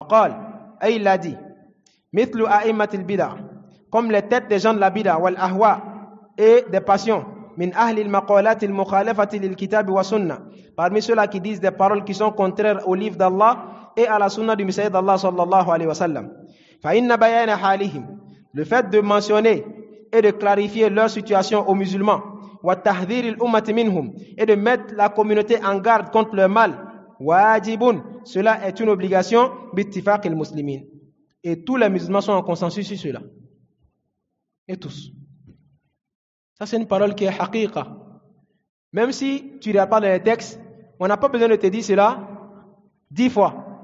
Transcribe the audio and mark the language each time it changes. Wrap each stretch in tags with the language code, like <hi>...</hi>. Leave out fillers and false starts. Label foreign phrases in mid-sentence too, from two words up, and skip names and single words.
<fr>Et il a dit,</fr> <ar>مثل أئمة البدع,</ar> <fr>comme les têtes des gens de la</fr> <ar>البدع والأهواء</ar> <fr>et des passions,</fr> <ar>من أهل المقالات المخالفة للكتاب والسنة,</ar> <fr>parmi ceux-là qui disent des paroles qui sont contraires au livre d'Allah et à la sunna du messager d'Allah</fr> <ar>صلى الله عليه وسلم. فإن بيان حالهم,</ar> <fr>le fait de mentionner et de clarifier leur situation aux musulmans,</fr> <ar>وتحذير الأمة منهم,</ar> <fr>et de mettre la communauté en garde contre le mal, wajibun, cela est une obligation,</fr> <ar>باتفاق المسلمين.</ar> <fr>Et tous les musulmans sont en consensus sur cela. Et tous. Ça, c'est une parole qui est haqiqa. Même si tu ne regardes pas dans les textes, on n'a pas besoin de te dire cela 10 fois.</fr>